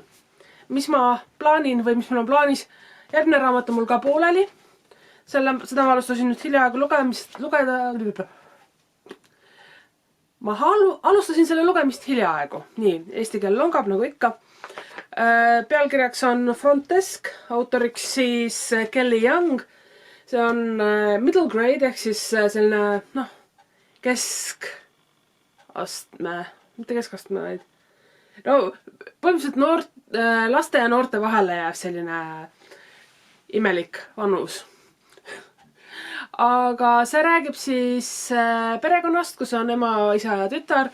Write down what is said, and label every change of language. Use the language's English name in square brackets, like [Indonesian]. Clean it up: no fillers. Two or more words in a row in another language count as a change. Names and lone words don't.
[Estonian] Mis ma plaanin või mis mul on plaanis, järgmine raamat on mul ka pooleli. Seda ma alustasin nüüd hiljaaegu lugeda. Ma alustasin selle lugemist hiljaaegu. Nii, eesti keel longab nagu ikka. Pealkirjaks on Front Desk, autoriks siis Kelly Young. See on [English] middle grade [Estonian] ehk siis selline keskastme, mitte keskastme, vaid põhimõtteliselt laste ja noorte vahele jääb selline imelik vanus. Aga see räägib siis perekonnast, kus on ema, isa ja tütar.